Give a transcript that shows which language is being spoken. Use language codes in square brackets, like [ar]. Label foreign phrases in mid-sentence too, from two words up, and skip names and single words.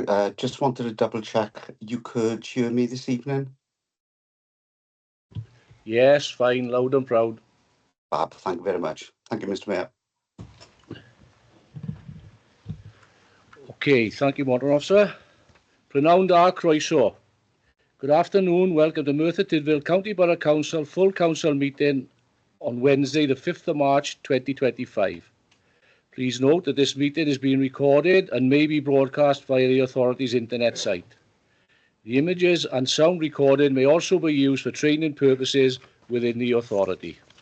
[en] Just wanted to double check you could hear me this evening. Yes, fine, loud and proud. Fab, thank you very much. Thank you, Mr. Mayor. Okay, thank you, Moderator Officer. [cy] Prynawn da croeso. [en] Good afternoon. Welcome to Merthyr Tydfil County Borough Council full council meeting on Wednesday, the 5th of March 2025. Please note that this meeting is being recorded and may be broadcast via the authority's internet site. The images and sound recording may also be used for training purposes within the authority.